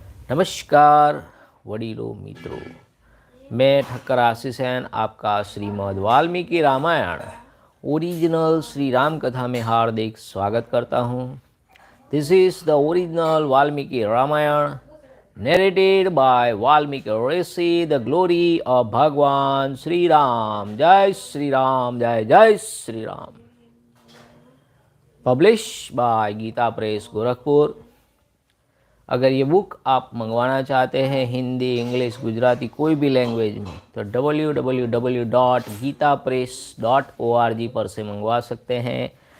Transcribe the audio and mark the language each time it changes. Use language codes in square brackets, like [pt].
[hi] नमस्कार वडीलों मित्रों, मैं ठक्कर आशीष आपका श्रीमद वाल्मीकि रामायण ओरिजिनल श्री राम कथा में हार्दिक स्वागत करता हूँ। [en] This is the original Valmiki Ramayana narrated by Valmiki Rishi, the glory of Bhagwan Sri Ram. Jai Sri Ram, Jai Jai Sri Ram. Published by [hi] Gita press Gorakhpur. अगर ये बुक आप मंगवाना चाहते हैं हिंदी, इंग्लिश, गुजराती कोई भी लैंग्वेज में तो www.geetapress.org पर से मंगवा सकते हैं।